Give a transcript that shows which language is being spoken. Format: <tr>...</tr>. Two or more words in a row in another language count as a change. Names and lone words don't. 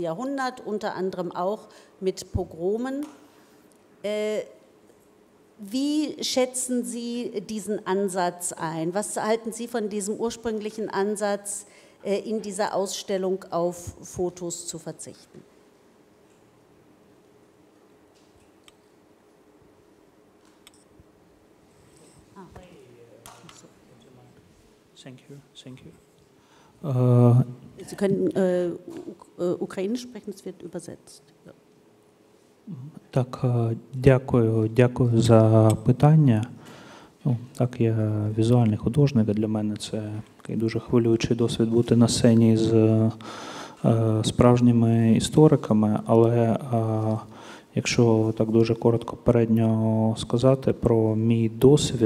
<de>Jahrhundert, unter anderem auch mit Pogromen. Wie schätzen Sie diesen Ansatz ein? Was halten Sie von diesem ursprünglichen Ansatz, in dieser Ausstellung auf Fotos zu verzichten?</de> <en>Thank you.</en> <de>Sie können Ukrainisch sprechen, es wird übersetzt. Ja.</de> <uk>Так, дякую за питання. Так, я візуальний художник, а для мене це такий дуже хвилюючий досвід бути на сцені з справжніми істориками, але якщо так дуже коротко попередньо сказати про мій досвід</uk>